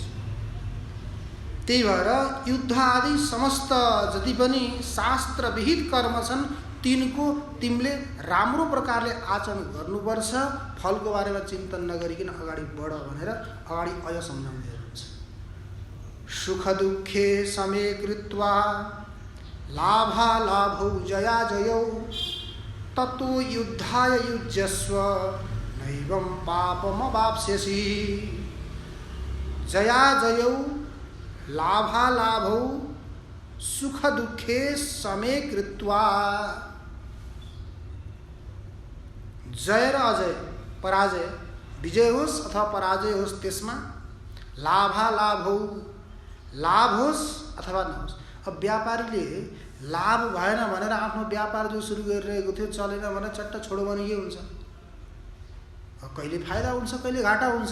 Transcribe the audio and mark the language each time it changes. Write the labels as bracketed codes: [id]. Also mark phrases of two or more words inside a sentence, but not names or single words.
[ne] त्यही भएर युद्ध आदि समस्त जति पनि शास्त्र विहित कर्म छन् तिनको तिमीले राम्रो प्रकारले आचरण गर्नुपर्छ। फलको बारेमा चिन्तन नगरिकन अगाडि बढ भनेर अगाडि अझ सम्झाउँदै हुनुहुन्छ। [sa] सुख दुःखे समे कृत्वा लाभालाभौ जयाजयौ ततो युद्धाय युज्यस्व नैवं पापमवाप्स्यसि। जयाजयौ लाभालाभौ सुख दुःखे समे कृत्वा, [ne] जय र अजय पराजय, विजय होस् अथवा पराजय होस् त्यसमा लाभालाभौ, लाभ होस् अथवा नहोस्। अब व्यापारीले लाभ भएन भनेर आफ्नो व्यापार जो सुरु गरिरहेको थियो चलेन भने चट्ट छोडो भने के हुन्छ? कहिले फाइदा हुन्छ कहिले घाटा हुन्छ।